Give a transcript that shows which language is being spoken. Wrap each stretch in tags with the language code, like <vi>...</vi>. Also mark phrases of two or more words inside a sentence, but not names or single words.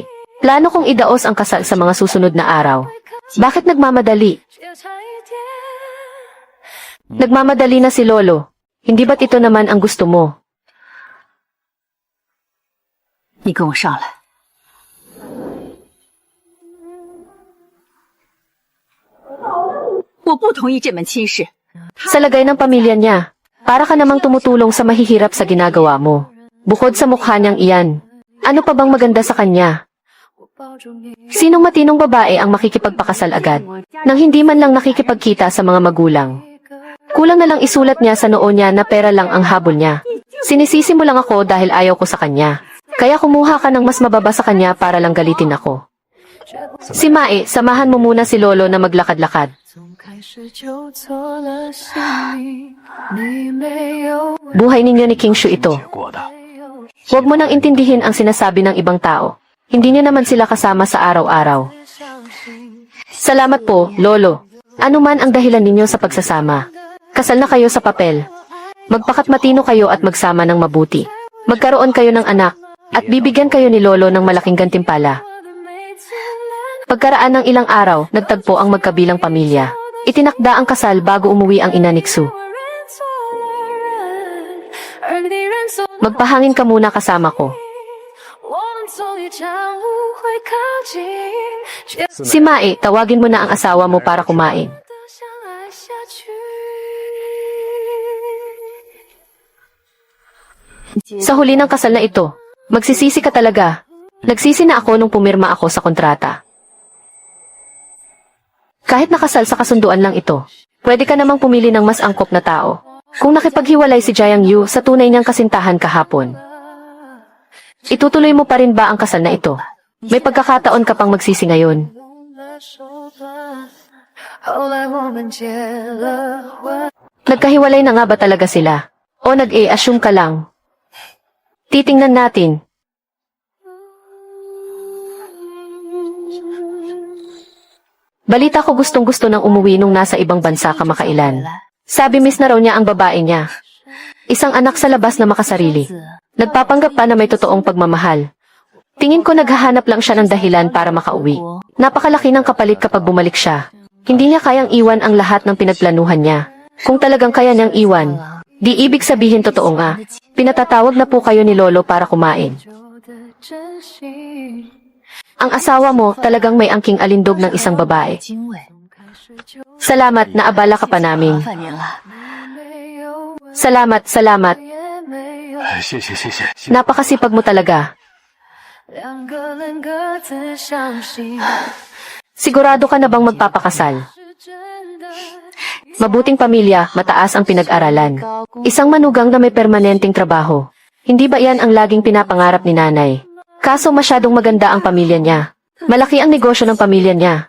<tl>Plano kong idaos ang kasal sa mga susunod na araw. Bakit nagmamadali?</tl> <zh>只差一点。</zh> <tl>Nagmamadali na si Lolo. Hindi ba't ito naman ang gusto mo?</tl> <zh>你跟我上来。我不同意这门亲事。</zh> <tl>Sa lagay ng pamilya niya, para ka namang tumutulong sa mahihirap sa ginagawa mo. Bukod sa mukha niyang iyan, ano pa bang maganda sa kanya?</tl> <zh>我抱住你，</zh> <tl>Sinong matinong babae ang makikipagpakasal agad, nang hindi man lang nakikipagkita sa mga magulang?</tl> <zh>一个人</zh> <tl>Kulang na lang isulat niya sa noo niya na pera lang ang habol niya. Sinisisi mo lang ako dahil ayaw ko sa kanya. Kaya kumuha ka ng mas mababa sa kanya para lang galitin ako.</tl> <zh>却不</zh> <tl>Si Mae, samahan mo muna si Lolo na maglakad-lakad.</tl> <zh>从开始就做了姓名，你没有</zh> <tl>Buhay ninyo ni King Shu ito.</tl> <zh>过的没有</zh> <tl>Huwag mo nang intindihin ang sinasabi ng ibang tao. Hindi niyo naman sila kasama sa araw-araw.</tl> <zh>相信，</zh> <tl>Salamat po, Lolo. Ano man ang dahilan ninyo sa pagsasama. Kasal na kayo sa papel. Magpakat matino kayo at magsama ng mabuti. Magkaroon kayo ng anak, at bibigyan kayo ni Lolo ng malaking gantimpala.</tl> <zh>我的每次难</zh> <tl>Pagkaraan ng ilang araw, nagtagpo ang magkabilang pamilya. Itinakda ang kasal bago umuwi ang ina ni Xu.</tl> <zh>我认错了人，而你认错了</zh> <tl>Magpahangin ka muna kasama ko.</tl> <zh>我们从一场误会靠近，却</zh> <tl>Si Mae, tawagin mo na ang asawa mo para kumain.</tl> <zh>的相爱下去。</zh> <tl>Sa huli ng kasal na ito, magsisisi ka talaga. Nagsisi na ako nung pumirma ako sa kontrata. Kahit nakasal sa kasunduan lang ito, pwede ka namang pumili ng mas angkop na tao. Kung nakipaghiwalay si Jiang Yu sa tunay niyang kasintahan kahapon, itutuloy mo pa rin ba ang kasal na ito? May pagkakataon ka pang magsisi ngayon.</tl> <zh>用了手段，后来我们结了婚。</zh> <tl>Nagkahiwalay na nga ba talaga sila? O nag-e-assume ka lang? Titingnan natin. Balita ko gustong-gusto ng umuwi nung nasa ibang bansa kamakailan. Sabi miss na raw niya ang babae niya. Isang anak sa labas na makasarili. Nagpapanggap pa na may totoong pagmamahal. Tingin ko naghahanap lang siya ng dahilan para makauwi. Napakalaki ng kapalit kapag bumalik siya. Hindi niya kayang iwan ang lahat ng pinagplanuhan niya. Kung talagang kaya niyang iwan, Di ibig sabihin totoo nga. Pinatatawag na po kayo ni Lolo para kumain.</tl> <zh>久的真心。</zh> <tl>Ang asawa mo talagang may angking alindog ng isang babae.</tl> <zh>精卫，</zh> <tl>Salamat na abala ka pa namin.</tl> <zh>麻烦您了。没有吻</zh> <tl>Salamat, salamat.</tl> <zh>也没有，谢谢谢谢。</zh> <tl>Napakasipag mo talaga.</tl> <zh>两个人各自相信</zh> <tl>Sigurado ka na bang magpapakasal?</tl> <zh>是真的。</zh> <tl>Mabuting pamilya, mataas ang pinag-aralan. Isang manugang na may permanenteng trabaho. Hindi ba yan ang laging pinapangarap ni nanay? Kaso masyadong maganda ang pamilya niya. Malaki ang negosyo ng pamilya niya.</tl>